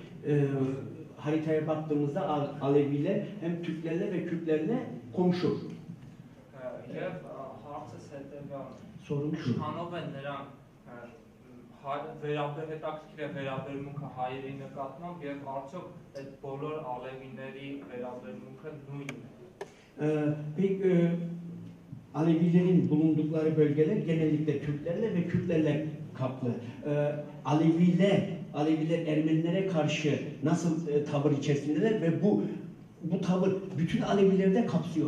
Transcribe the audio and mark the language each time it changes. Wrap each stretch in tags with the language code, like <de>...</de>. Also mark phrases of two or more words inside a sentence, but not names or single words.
<tr>Haritaya baktığımızda Aleviler hem Türklerle ve Kürtlerle komşu.</tr> <hy>Եվ հարցս հետևյալն է։</hy> <tr>Sorun şu.</tr> <hy>Ինչքանով են նրանք հետաքրքիր է վերաբերմունքը հայերի նկատմամբ եւ արդյոք այդ բոլոր ալևիների վերաբերմունքը նույնն է։</hy> <tr>Peki Alevilerin bulundukları bölgeler genellikle Türklerle ve Kürtlerle kaplı. Aleviler Ermenilere karşı nasıl tavır içerisindeler ve bu tavır bütün Alevileri de kapsıyor.</tr>